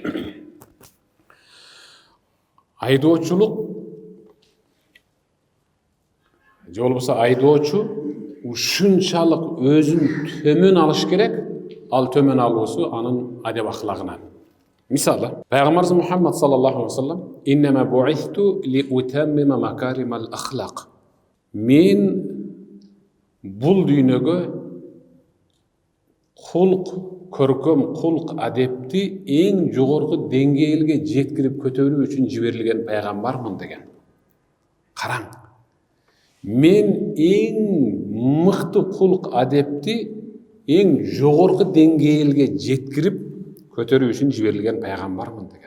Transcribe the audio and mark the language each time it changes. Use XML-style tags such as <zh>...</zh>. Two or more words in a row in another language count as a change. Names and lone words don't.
<ky>Айдоочулук же болбосо айдоочу ушунчалык өзүн төмөн алыш керек, ал төмөн алуусу анын адеп ахлагынан. Мисалы, Пайгамбарыбыз Мухаммад</ky> <ar>صلى الله عليه وسلم: "إنما بعثت لأتمم مكارم الأخلاق."</ar> <ky>Мен бул дүйнөгө кулк, көркөм кулк адепти эң жогорку деңгээлге жеткирип көтөрүү үчүн жиберилген пайгамбармын деген. Караң, мен эң мыкты кулк адепти эң жогорку деңгээлге жеткирип көтөрүү үчүн жиберилген пайгамбармын деген.</ky>